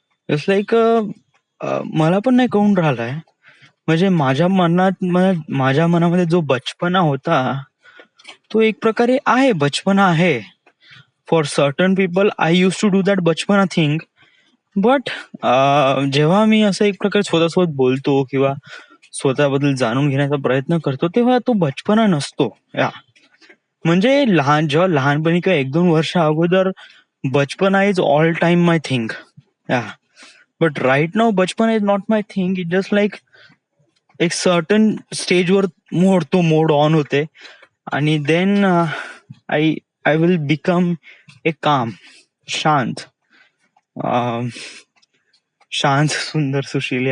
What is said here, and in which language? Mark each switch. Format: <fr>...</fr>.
<mr>Just like मला पण नाही कळून राहिलाय. म्हणजे माझ्या मनामध्ये जो बचपना होता तो एक प्रकारे आहे, बचपना आहे.</mr> <en>For certain people I use to do that बचपना thing.</en> <mr>बट जेव्हा मी असं एक प्रकारे स्वतःसोबत बोलतो किंवा स्वतःबद्दल जाणून घेण्याचा प्रयत्न करतो तेव्हा तो बचपना नसतो. या म्हणजे जेव्हा लहानपणी किंवा 1-2 वर्ष अगोदर बचपना</mr> <en>Is all time my thing. Yeah but right now बचपन is not my thing. It just like</en> <mr>एक सर्टन स्टेजवर तो मोड ऑन होते आणि</mr> <en>then I I will become a calm,</en> <mr>शांत, शांत सुंदर सुशील.</mr>